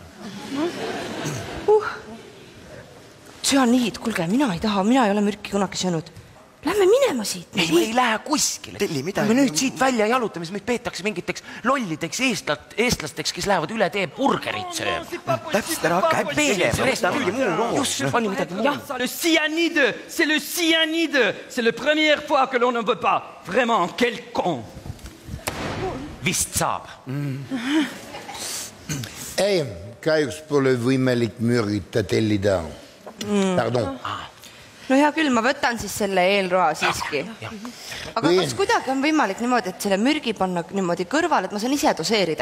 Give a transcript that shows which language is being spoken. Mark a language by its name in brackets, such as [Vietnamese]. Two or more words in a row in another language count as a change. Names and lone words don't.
[Estonian] Tsüaniid, kuulge, mina ei taha, mina ei ole mürki kunagi söönud. Lähme minema siit. Ei, me ei lähe kuskile. Me nüüd siit välja jalutamis, meid peetakse mingiteks lollideks eestlasteks, kes lähevad üle tee burgerit sööma. Täpselt ära hakka häppigema. Just, pani midagi muu. [French] Le cyanide, c'est le cyanide. C'est la première fois que l'on ne veut pas. Vraiment, quel con. [Estonian] Vist saab. Ei, kahjuks pole võimalik mürgita tellida. Pardon. No hea küll, ma võtan siis selle eelroa siiski. Aga kas kuidagi on võimalik niimoodi, et selle mürgi panna niimoodi kõrval, et ma saan ise doseerida?